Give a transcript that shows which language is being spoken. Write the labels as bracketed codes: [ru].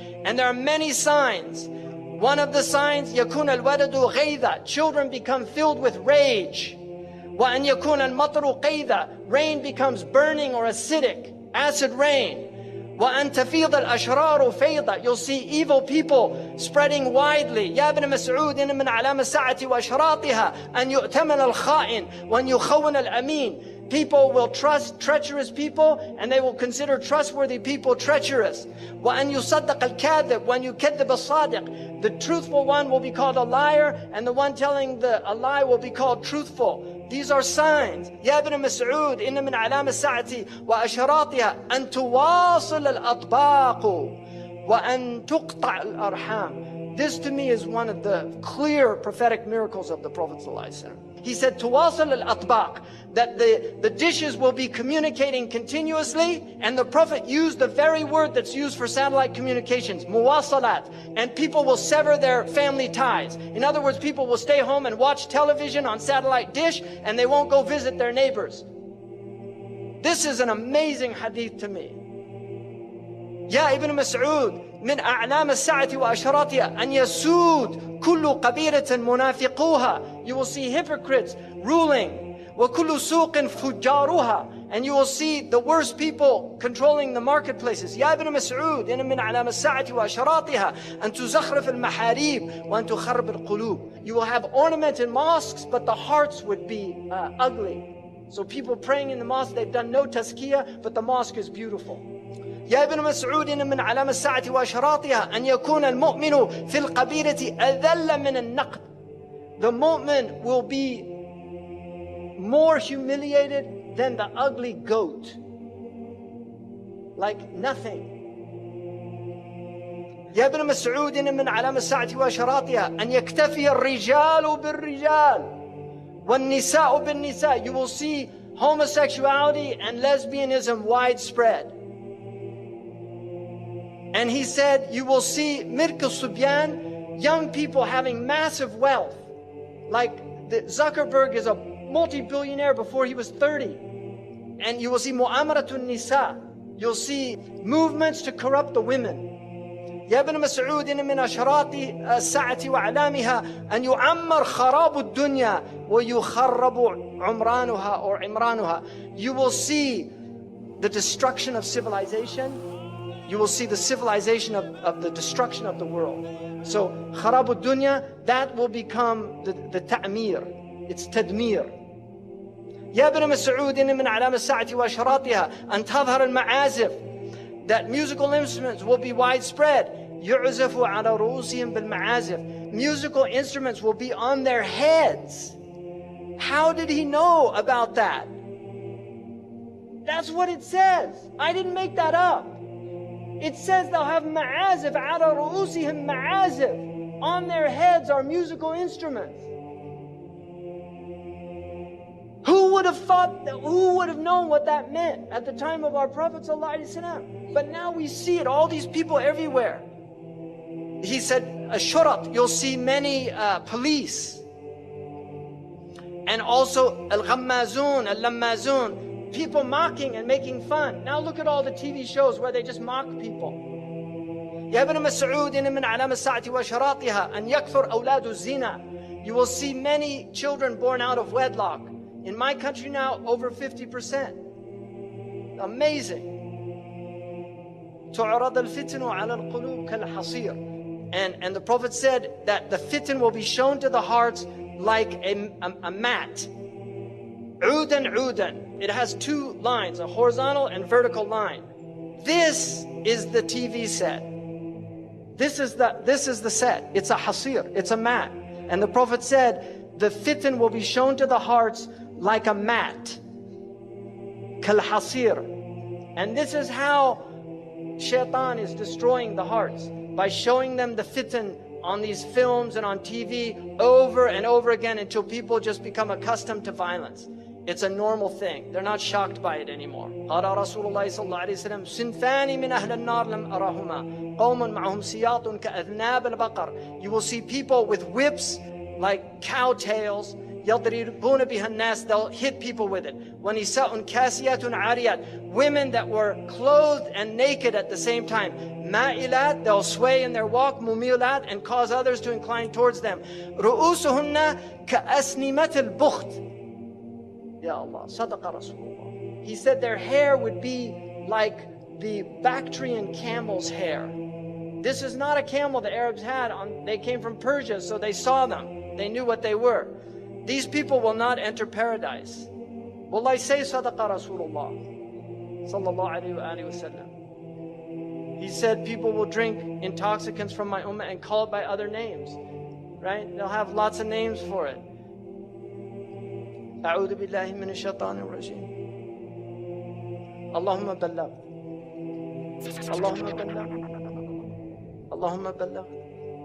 [en] And there are many signs. One of the signs, [ar] يكون الولد غيظا, [en] children become filled with rage. [ar] وأن يكون المطر قيظا, [en] rain becomes burning or acidic, acid rain. [ar] وأن تفيض الأشرار فيضا, [en] you'll see evil people spreading widely. [ar] يا ابن مسعود إن من علامة الساعة وأشراطها أن يؤتمن الخائن وأن يخون الأمين. [en] People will trust treacherous people and they will consider trustworthy people treacherous. [ar] وأن يصدق الكاذب وأن يكذب الصادق. [en] The truthful one will be called a liar and the one telling a lie will be called truthful. These are signs. [ar] يا ابن مسعود إن من علامة الساعة وأشراطها أن تواصل الأطباق وأن تقطع الأرحام. [en] This to me is one of the clear prophetic miracles of the Prophet ﷺ. He said, [ar] تواصل الأطباق, [en] that the dishes will be communicating continuously, and the Prophet used the very word that's used for satellite communications, muwasalat, and people will sever their family ties. In other words, people will stay home and watch television on satellite dish, and they won't go visit their neighbors. This is an amazing hadith to me. [ar] يا ابن مسعود من أعلام الساعة وأشراطها أن يسود كل قبيلة منافقوها. [en] You will see hypocrites ruling. [ar] وكل سوق فجارها, [en] and you will see the worst people controlling the marketplaces. [ar] يا ابن مسعود إن من علامة الساعة وأشراطها أن تزخرف المحاريب وأن تخرب القلوب. [en] You will have ornamented mosques, but the hearts would be ugly. So people praying in the mosque, they've done no tazkiyah, but the mosque is beautiful. [ar] يا ابن مسعود إن من علامة الساعة وأشراطها أن يكون المؤمن في القبيلة أذل من النقد. [en] The mu'min will be more humiliated than the ugly goat. Like nothing. [ar] يا ابن مسعود إن من علامة الساعة وأشراطها أن يكتفي الرجال بالرجال والنساء بالنساء. [en] You will see homosexuality and lesbianism widespread. And he said, you will see Mirk al-Subyan, young people having massive wealth. Like Zuckerberg is a multi-billionaire before he was 30. And you will see Mu'amaratun Nisa. You'll see movements to corrupt the women. [ar] يا ابن مسعود إن من أشراط الساعة وأعلامها أن يعمر خراب الدنيا ويخرب عمرانها or عمرانها. [en] You will see the destruction of civilization. You will see the civilization of the destruction of the world. So, [ar] خراب الدنيا, [en] that will become the ta'mir. It's tadmir. [ar] يا ابن مسعود إن من علامة الساعة وأشراطها أن تظهر المعازف. [en] That musical instruments will be widespread. [ar] يعزف على رؤوسهم بالمعازف. [en] Musical instruments will be on their heads. How did he know about that? That's what it says. I didn't make that up. It says they'll have ma'azif, [ar] ala ru'usihim ma'azif. [en] On their heads are musical instruments. Who would have thought that, who would have known what that meant at the time of our Prophet ﷺ? But now we see it, all these people everywhere. He said, اشراط, you'll see many police. And also al-ghammazun, al-lammazun, people mocking and making fun. Now look at all the TV shows where they just mock people. [ar] يا ابن مسعود إن من علامة الساعة وأشراطها أن يكثر أولاد الزنا. [en] You will see many children born out of wedlock. In my country now, over 50%. Amazing. [ar] تعرض الفتن على القلوب كالحصير. [en] And the Prophet said that the fitan will be shown to the hearts like a mat. [ar] عودا عودا. [en] It has two lines, a horizontal and vertical line. This is the TV set. This is the set. It's a hasir, it's a mat. And the Prophet said, the fitan will be shown to the hearts like a mat. [ar] Kal hasir. [en] And this is how shaitan is destroying the hearts, by showing them the fitan on these films and on TV over and over again until people just become accustomed to violence. It's a normal thing. They're not shocked by it anymore. [ar] قال رسول الله صلى الله عليه وسلم صنفان من أهل النار لم أرهما قوم معهم سياط كأذناب البقر. [en] You will see people with whips like cow tails. [ar] يضربون بها الناس. [en] They'll hit people with it. [ar] ونساء كاسيات عاريات. [en] Women that were clothed and naked at the same time. [ar] مائلات. [en] They'll sway in their walk. [ar] مميلات. [en] And cause others to incline towards them. [ar] رؤوسهن كأسنمة البخت. Ya Allah, Sadaqa Rasulullah. [en] He said their hair would be like the Bactrian camel's hair. This is not a camel the Arabs had. They came from Persia, so they saw them. They knew what they were. These people will not enter paradise. Wallahi, say [ar] Sadaqa Rasulullah sallallahu alayhi wa sallam. [en] He said people will drink intoxicants from my ummah and call it by other names. Right? They'll have lots of names for it. [ar] أعوذ بالله من الشيطان الرجيم. اللهم بلغ. اللهم بلغ. اللهم بلغ.